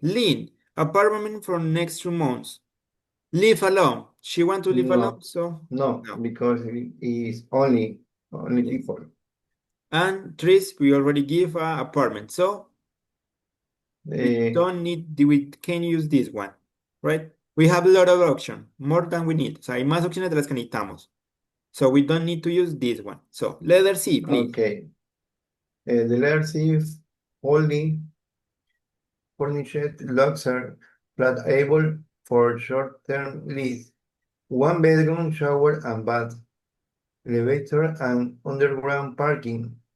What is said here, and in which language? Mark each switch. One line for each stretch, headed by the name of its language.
English: Lynn, apartment for next 2 months. Live alone. She want to live alone, no, so no, no. because it is only Yes. people. And Tris, we already give a apartment, so Uh, we can use this one, right? We have a lot of options, more than we need.
Spanish: O sea, hay más opciones de las que necesitamos.
English: So we don't need to use this one. So letter C, please. okay. The letter C is only furnished luxury flat able for short-term lease. 1 bedroom, shower and bath, elevator and underground parking.